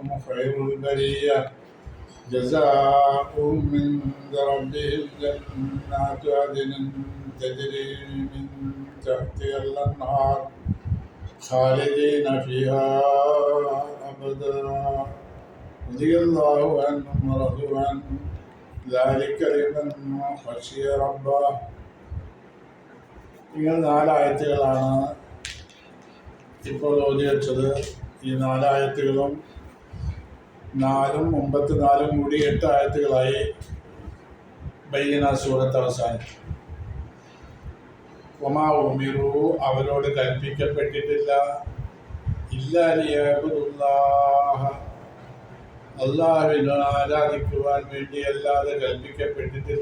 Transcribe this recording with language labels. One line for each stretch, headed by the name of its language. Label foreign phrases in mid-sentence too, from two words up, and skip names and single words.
Arabic: خير البرية جزاؤهم عند ربهم جنات عدن تجري من تحتها الأنهار خالدين فيها أبدا رضي الله عنهم ورضوا عنه ذلك لمن خشي ربه.
Malayalam: നിങ്ങൾ 4 ആയത്തുകളാണ് ഇപ്പോൾ ഓതി വെച്ചത്. ഈ 4 ആയത്തുകളും 4-ഉം മുമ്പത്തെ 4-ഉം കൂടി 8 ആയത്തുകളായി ബയ്യന സൂറത്ത് അവസാനിച്ചു.
Arabic: وما أمروا
Malayalam: അവരോട് കൽപ്പിക്കപ്പെട്ടിട്ടില്ല
Arabic: إلا ليعبدوا الله
Malayalam: അല്ലാഹുവിനെ ആരാധിക്കുവാൻ വേണ്ടി അല്ലാതെ കൽപ്പിക്കപ്പെട്ടിട്ടില്ല.